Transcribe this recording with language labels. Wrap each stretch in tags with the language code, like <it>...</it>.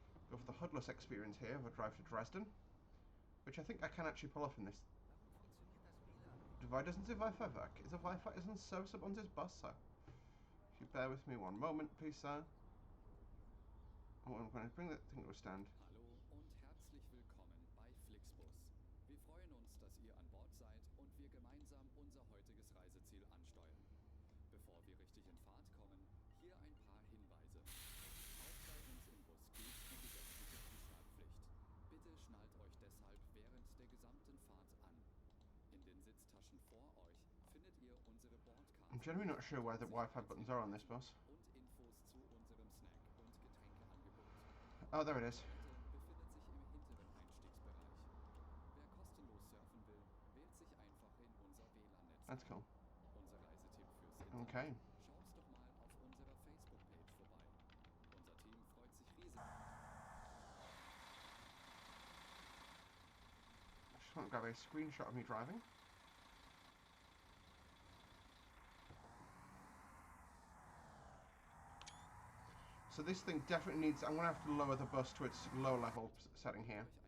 <en>Go for the hoodless experience here of a drive to Dresden, which I think I can actually pull off in this. Why doesn't the Wi-Fi work? Is the Wi-Fi isn't serviceable on this bus, sir? If you bear with me one moment, please, sir. Oh, I'm going to bring that thing to a stand.</en> <de>Hallo und herzlich willkommen bei Flixbus. Wir freuen uns, dass ihr an Bord seid und wir gemeinsam unser heutiges Reiseziel ansteuern. Bevor wir richtig in Fahrt kommen, hier ein paar Hinweise. Auch bei uns im Bus gilt die gesetzliche Zuschnallpflicht. Bitte schnallt euch deshalb während der gesamten Fahrt an. In den Sitztaschen vor euch findet ihr unsere Bordkarte.</de> <en>I'm generally not sure where the Wi-Fi buttons are on this bus.</en> <de>Und Infos zu unserem Snack- und Getränkeangebot.</de> <en>Oh, there it is.</en> <de>Befindet sich im hinteren Einstiegsbereich. Wer kostenlos surfen will, wählt sich einfach in unser WLAN-Netz.</de> <en>That's cool.</en> <de>Unser Reisetipp fürs Internet.</de> <en>Okay.</en> <de>Schaut doch mal auf unserer Facebook-Page vorbei. Unser Team freut sich riesig.</de> <en>I just want to grab a screenshot of me driving. So this thing definitely needs, I'm going to have to lower the bus to its low level setting here.</en>